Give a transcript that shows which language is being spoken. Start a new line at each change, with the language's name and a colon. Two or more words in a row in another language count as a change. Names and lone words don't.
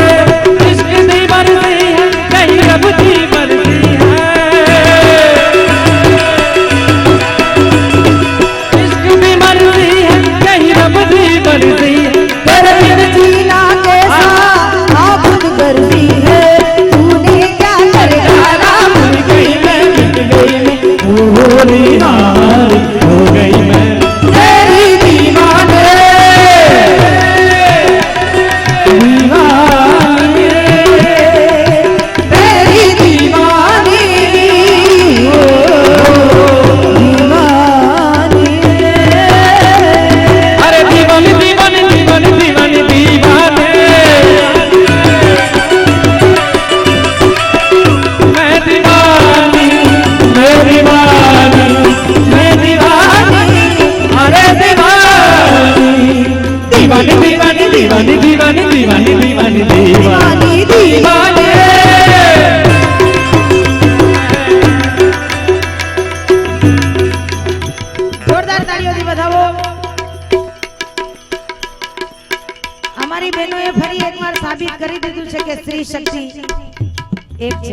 Hindi: इश्क दी मर्जी है कहीं रब की मर्जी है, इश्क दी मर्जी है कहीं रब की मर्जी है। तेरे बिन जीना कैसा आबुद गर्दी है, तूने क्या करेगा राम गई मैं मिट गई मैं हो दीवानी हो गई मैं तेरी दीवाने तेरी दीवानी हो दीवानी। अरे दीवानी दीवानी दीवानी दीवानी दीवाने मैं दीवानी मैं दीवानी मैं दीवानी अरे दीवानी दीवानी दीवानी दीवानी दीवानी दीवानी दीवानी दीवानी दीवानी।
Gujarati: જોરદાર તાળીઓથી વધાવો. અમારી બહેનોએ ફરી એકવાર સાબિત કરી દીધું છે કે સ્ત્રી શક્તિ એક છે.